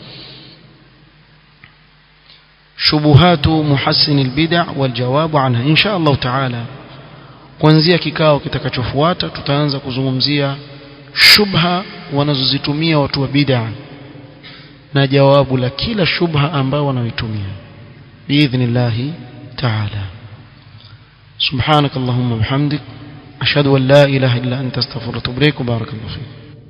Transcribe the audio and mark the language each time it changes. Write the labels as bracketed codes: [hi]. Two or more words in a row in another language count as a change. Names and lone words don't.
[ar] شبهات محسن البدعة والجواب عنها. إن شاء الله تعالى [sw] kuanzia kikao kitakachofuata tutaanza kuzungumzia shubha wanazozitumia watu wa bid'a na jawabu la kila shubha ambayo wanaoitumia [ar] بإذن الله تعالى. سبحانك اللهم وبحمدك أشهد أن لا إله إلا أنت أستغفرك وأتوب إليك. بارك الله فيك.